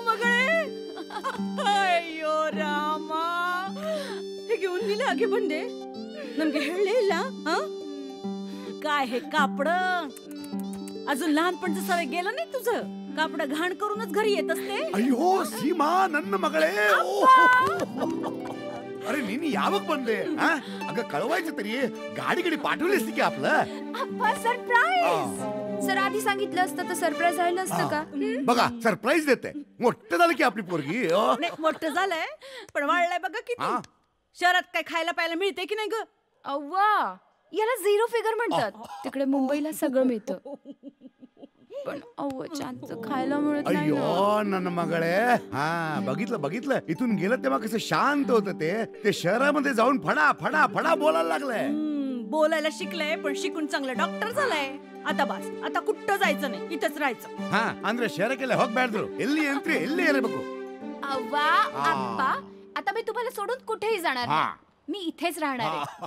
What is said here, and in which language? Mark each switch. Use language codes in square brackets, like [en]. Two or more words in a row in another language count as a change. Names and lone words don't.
[kn] मगळे, ಅಯ್ಯೋ ರಾಮ, ಹೇಗೆ ಒಂದಿಲ್ಲ ಹಾಗೆ ಬಂದೆ. ನಮ್ಗೆ ಹೇಳಲೇ ಇಲ್ಲ. [mr] काय हे कापड अजून लहानपणचं सवय गेलं नाही तुझं. कापड घाण करूनच घरी येत असते. [kn] ಅಯ್ಯೋ ಸೀಮಾ ನನ್ನ ಮಗಳೇ. [mr] अरे नीनी यावं बनले. अगं कळवायचं तरी गाडी पाठवलीस की आपलं. सरप्राईज. सर आधी सांगितलं असतं तर सरप्राईज राहिलं असतं का. बघा सरप्राईज देते. मोठं झालं की आपली पोरगी. मोठं झालंय पण वाढलंय बघा किती. शहरात काय खायला प्यायला मिळते की नाही ग. अव्वा, याला [en] zero figure [mr] म्हणतात. तिकडे मुंबईला सगळं मिळतं पण अव्वाचं खायला मिळत नाही. [kn] अय्यो ನನ್ನ ಮಗಳೇ. [mr] बघितलं बघितलं इथून गेलं तेव्हा कसं शांत होतं ते शहरामध्ये जाऊन फडा फडा फडा बोलायला लागलंय. बोलायला शिकलंय पण शिकून चांगलं डॉक्टर झालंय. आता बस, आता कुठं जायचं नाही, इथंच राहायचं. [kn] ಅಂದ್ರೆ ಶಹರಕ್ಕೆಲ್ಲ ಹೋಗ್ಬೇಡ್ರು. ಎಲ್ಲಿ ಅಂತ್ರಿ ಎಲ್ಲಿ ಇರಬೇಕು. [mr] अव्वा आप्पा, आता मी तुम्हाला सोडून कुठेही जाणार नाही. मी इथेच राहणार आहे.